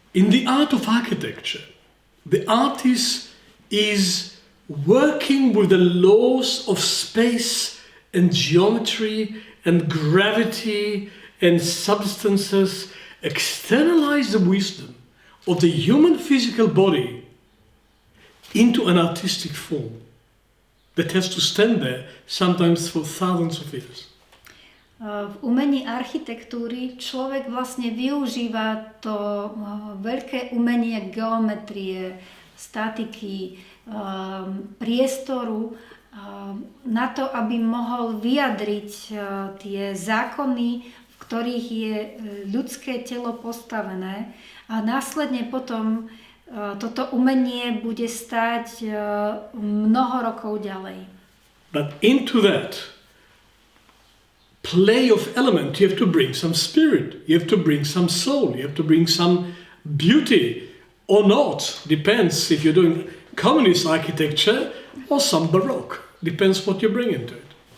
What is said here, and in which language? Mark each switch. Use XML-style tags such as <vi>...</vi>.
<en>In the art of architecture, the artist is working with the laws of space and geometry and gravity and substances, externalize the wisdom of the human physical body into an artistic form that has to stand there sometimes for thousands of years.</en> <sk>V umení architektúry človek vlastne využíva to veľké umenie geometrie, statiky, priestoru na to, aby mohol vyjadriť tie zákony, v ktorých je ľudské telo postavené, a následne potom toto umenie bude stáť mnoho rokov ďalej.</sk> <en>But into that play of element, you have to bring some spirit, you have to bring some soul, you have to bring some beauty or not. Depends if you're doing communist architecture or some baroque. Depends what you bring into it.</en>